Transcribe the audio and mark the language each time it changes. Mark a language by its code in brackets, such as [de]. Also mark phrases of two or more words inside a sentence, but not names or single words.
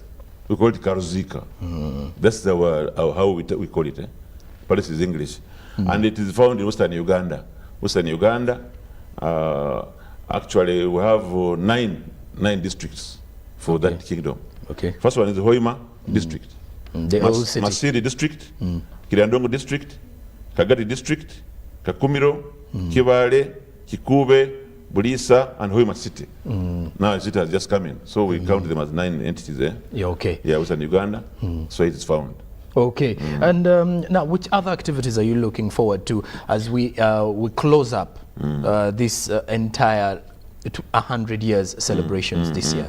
[en] We call it Karuzika. That's how we call it. Palace is English, and it is found in Western Uganda. Actually, we have nine districts for that kingdom. First one is the Hoima district, Masiri district, Kirandongo district, Kagati district, Kakumiro, Kibale, Kikube, Bulisa, and Hoima city. Now the city has just come in, so we count them as 9 entities there. Western Uganda, so it is found. And now which other activities are you looking forward to as we close up this entire 100 years celebrations this year?